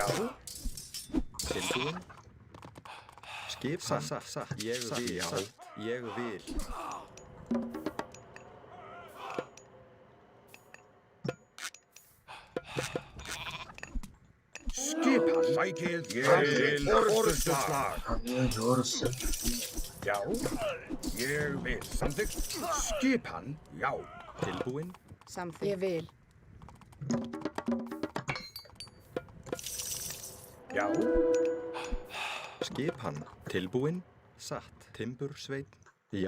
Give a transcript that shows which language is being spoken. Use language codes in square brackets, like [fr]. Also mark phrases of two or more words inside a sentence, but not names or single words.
[is] Tilbúin. Skipan. Satt. Ég vil. Já. Ég vil. Skipan. Sækið til orustuslag. [pt] Caminhão de ouro sempre. [is] Já. Ég vil. Samþykkt. Skipan. Já. Tilbúin. Samþykkt. Ég vil. Já. Skipan. Tilbúin. Satt. Timbursveit. Já.